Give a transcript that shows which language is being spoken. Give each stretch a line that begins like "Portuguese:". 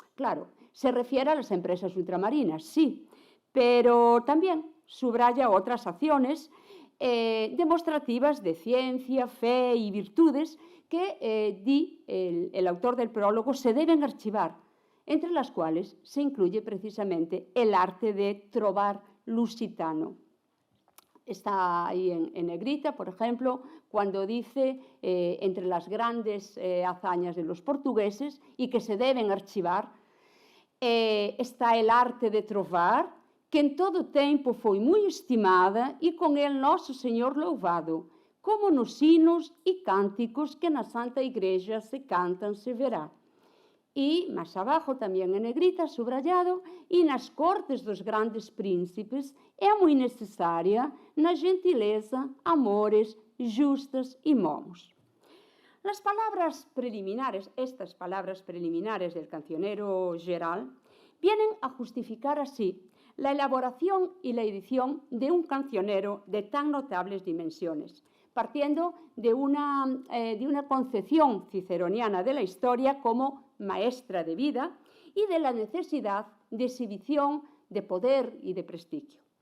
Spanish: Claro, se refiere a las empresas ultramarinas, sí, pero también subraya otras acciones demostrativas de ciencia, fe y virtudes que, el autor del prólogo, se deben archivar, entre las cuales se incluye precisamente el arte de trovar lusitano. Está ahí en negrita, por ejemplo, cuando dice entre las grandes hazañas de los portugueses y que se deben archivar, está el arte de trovar,
Galician: que en todo tempo foi moi estimada e con el noso Señor louvado, como nos hinos e cánticos que na Santa Igrexa se cantan se verá. E, máis abajo, tamén en negrita, subrayado, e nas cortes dos grandes príncipes é moi necesaria na gentileza, amores, justas e momos.
Spanish: Las palabras preliminares, estas palabras preliminares del cancionero geral, vienen a justificar así la elaboración y la edición de un cancionero de tan notables dimensiones, partiendo de una concepción ciceroniana de la historia como maestra de vida y de la necesidad de exhibición, de poder y de prestigio.